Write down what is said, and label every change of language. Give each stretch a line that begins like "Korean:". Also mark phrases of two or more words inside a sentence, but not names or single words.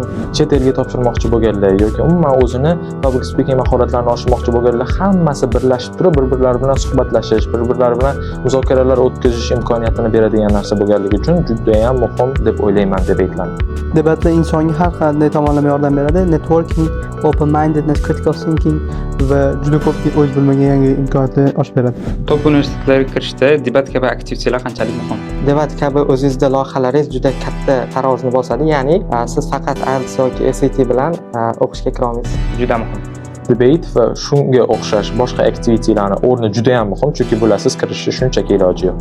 Uzbek: Chet elga topshirmoqchi bo'lganlar yoki umuman o'zini
English: public speaking
Uzbek: mahoratlarini oshirmoqchi bo'lganlar hammasi birlashib turib bir-birlari bilan suhbatlashish, bir-birlari bilan muzokaralar o'tkazish imkoniyatini beradigan narsa bo'lganligi uchun juda ham muhim deb o'ylayman debatlarni. Debatlar insonga har qanday tomonlama yordam beradi.
English: Networking, open mindedness, critical thinking
Uzbek: va juda ko'p o'z bilmagan yangi imkoniyatlar ochib beradi. Top universitetlarga kirishda debat kabi aktivitelar qanchalik muhim? Debat kabi o'zingizda loyihalaringiz juda katta tarozni bosadi, ya'ni siz faqat IELTS yoki SAT bilan o'qishga kira olmaysiz. Juda muhim. Debate va shunga o'xshash boshqa aktivitelarni o'rni juda ham muhim, chunki bularsiz kirishni shunchaki iloji yo'q.